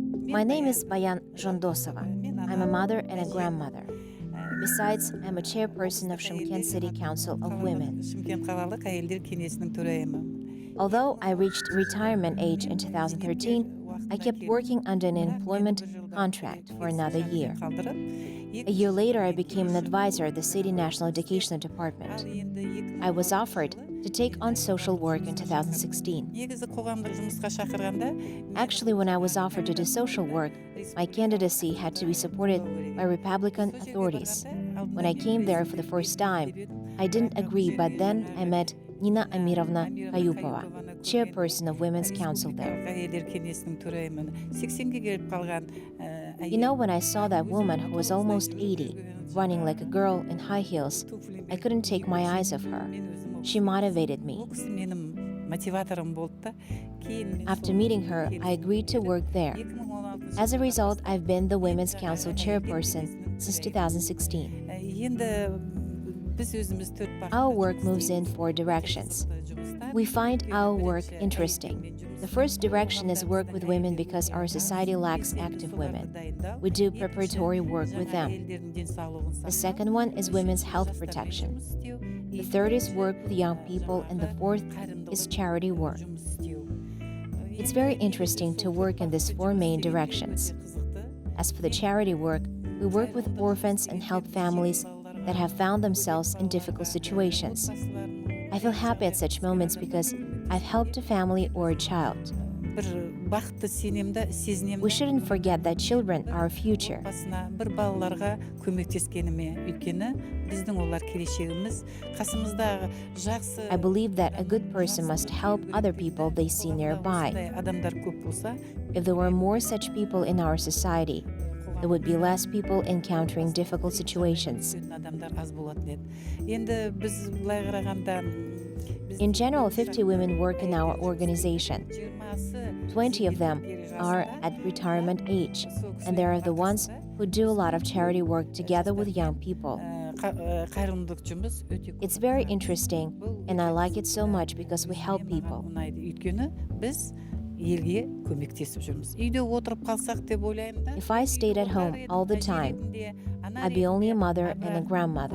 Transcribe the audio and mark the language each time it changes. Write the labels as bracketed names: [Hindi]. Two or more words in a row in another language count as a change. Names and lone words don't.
[English] My name is Bayan Zhandosova. I'm a mother and a grandmother. Besides, I'm a chairperson of Shymkent City Council of Women. [Kazakh] Shymkent қалалық әйелдер кеңесінің төрайымы. [English] Although I reached retirement age in 2013, I kept working under an employment contract for another year. A year later, I became an advisor at the City National Education Department. I was offered to take on social work in 2016. [Kazakh] Негізі қоғамдық жұмысқа шақырғанда [English] Actually, when I was offered to do social work, my candidacy had to be supported by Republican authorities. When I came there for the first time, I didn't agree, but then I met Nina Amirovna Kayupova, chairperson of Women's Council there. [Kazakh] әйелдер кеңесінің төрайымы. 80-ге келіп қалған [English] You know, when I saw that woman who was almost 80, running like a girl in high heels, I couldn't take my eyes off her. She motivated me. [Kazakh] ол кісі менің мотиваторым болды да. Кейін [English] After meeting her, I agreed to work there. 2016 As a result, I've been the Women's Council chairperson since 2016. [Kazakh] енді біз өзіміз төрт бақытты [English] Our work moves in four directions. We find our work interesting. The first direction is work with women because our society lacks active women. We do preparatory work with them. The second one is women's health protection. The third is work with young people, and the fourth is charity work. It's very interesting to work in these four main directions. As for the charity work, we work with orphans and help families that have found themselves in difficult situations. I feel happy at such moments because I've helped a family or a child. [Kazakh] бір бақытты сезінемін [English] We shouldn't forget that children are our future. [Kazakh] басына бір балаларға көмектескеніме өйткені біздің олар келешегіміз қасымыздағы жақсы [English] I believe that a good person must help other people they see nearby. [Kazakh] осындай адамдар көп болса [English] If there were more such people in our society, there would be less people encountering difficult situations. [Kazakh] адамдар аз болатын еді. Енді біз былай қарағанда [English] In general, 50 women work in our organization. 20 of them are at retirement age, and they are the ones who do a lot of charity work together with young people. [Kazakh] қайырымдылық жұмыс өте [English] It's very interesting, and I like it so much because we help people. [Kazakh] ұнайды. Өйткені біз елге көмектесіп жүрміз. Үйде отырып қалсақ деп ойлаймын да. [English] If I stayed at home all the time, I'd be only a mother and a grandmother.